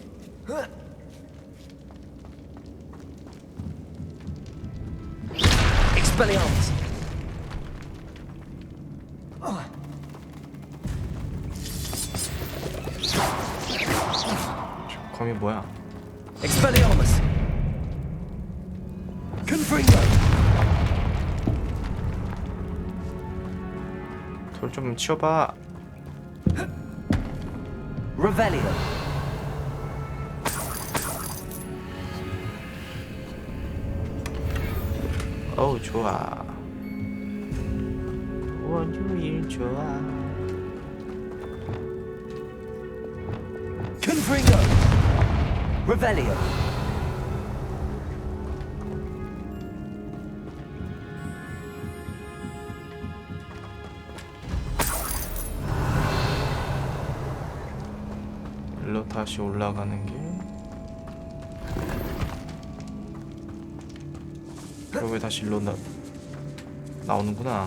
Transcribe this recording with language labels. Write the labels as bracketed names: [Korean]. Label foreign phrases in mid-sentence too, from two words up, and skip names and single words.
[Latin] Expelliarmus! [Korean] 검이 뭐야? [Latin] Expelliarmus! Confringo! [Korean] 돌 좀 치워봐. [Latin] Revelio! [Korean] 어우 좋아. 원주일 좋아. [Latin] Confringo! Revelio! [Korean] 일로 다시 올라가는 게 여기 다시 일로 나오는구나.